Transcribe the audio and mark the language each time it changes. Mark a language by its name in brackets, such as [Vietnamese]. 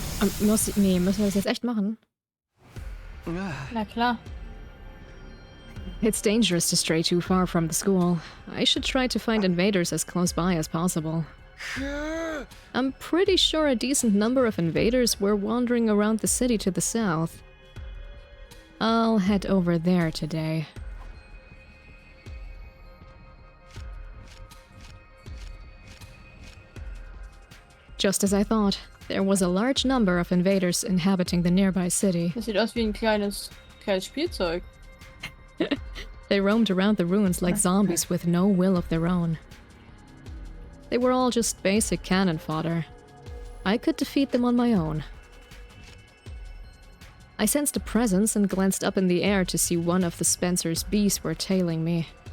[German] Müssen wir das jetzt echt machen? Na klar. [English] It's dangerous to stray too far from the school. I should try to find invaders as close by as possible. I'm pretty sure a decent number of invaders were wandering around the city to the south. I'll head over there today. Just as I thought, there was a large number of invaders inhabiting the nearby city. [German] Das sieht aus wie ein kleines Spielzeug. [English] They roamed around the ruins like zombies with no will of their own. They were all just basic cannon fodder. I could defeat them on my own. I sensed a presence and glanced up in the air to see one of the Spencer's bees were tailing me.